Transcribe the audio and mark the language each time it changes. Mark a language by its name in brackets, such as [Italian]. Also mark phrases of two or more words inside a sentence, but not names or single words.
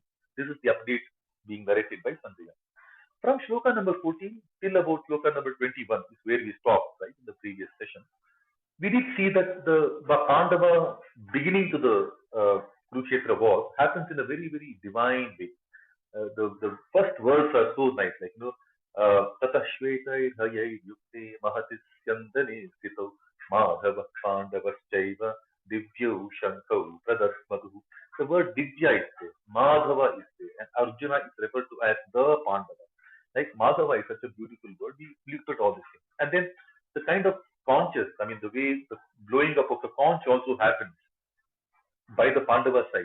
[English] This is the update being narrated by Sanjaya. From shloka number 14 till about shloka number 21 is where we stopped, right, in the previous session. We did see that the Pandava beginning to the Kurukshetra war happens in a very, very divine way. The first words are so nice, [Sanskrit] ततः श्वेतैर्हयैर्युक्ते महति स्यन्दने स्थितौ माधवः पाण्डवश्चैव दिव्यौ शङ्खौ प्रदध्मतुः. [English] The word Divya is there, Madhava is there, and Arjuna is referred to as the Pandava. Like Madhava is such a beautiful word. We looked at all these things. And then the kind of conches, the way the blowing up of the conch also happens by the Pandava side.